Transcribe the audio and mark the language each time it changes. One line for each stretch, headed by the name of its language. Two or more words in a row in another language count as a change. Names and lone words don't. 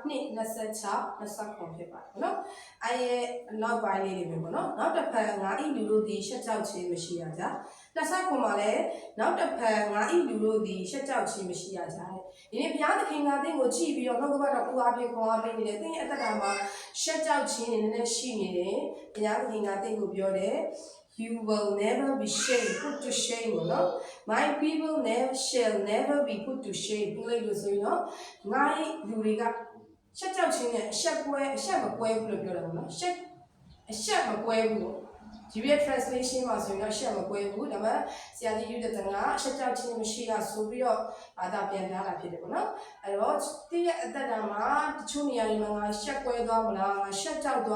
Burmese: 2:26-29 ဖြစ်ပါတယ်နော်အဲ့ရဲ့နောက်ပိုင်းလေးတွေပဲပေါ့နော်နောက်တစ်ဖက်ငါဤလူတို့သည်ရှက်ကြောက်ခြင်းမရှိရကြ29မှာလည်းနောက်တစ်ဖက်ငါဤလူတို့သည်ရှက်ကြောက်ခြင်းမရှိရကြတဲ့ဒီနေ့ဘုရားသခင်ကသင်ကိုကြည့်ပြီးတော့နှုတ်ဘတ်တော်ကိုအားဖြင့်ခေါ်အားပေးနေတယ်သင်ရဲ့အသက်တာမှာရှက်ကြောက်ခြင်းနဲ့နည်းရှိနေတယ်ဘုရားသခင်ကသင် ကိုပြောတယ်
English: You will never be shamed put to shame
Burmese: နော်
English: My people shall never be put to shame
Burmese: ပြောလို့ဆိုရင်နော်ငါ့လူတွေကရှက်ကြောက်ခြင်းနဲ့အဆက်မကွဲဘူးလို့ပြောတာပေါ့နော်အဆက်မကွဲဘူး
English: Jibia translation
Burmese: မှာဆိုရင်တော့ရှက်မကွဲဘူးဒါပေမဲ့ဆရာကြီးယူတဲ့တန်ကအရှက်ကြောက်ခြင်းမရှိရဆိုပြီးတော့ဘာသာပြန်ထားတာဖြစ်တယ်ပေါ့နော်အဲ့တော့တည့်ရဲ့အသက်တာမှာတချို့နေရာတွေမှာငါရှက်ကွဲသွားမလားငါရှက်ကြောက်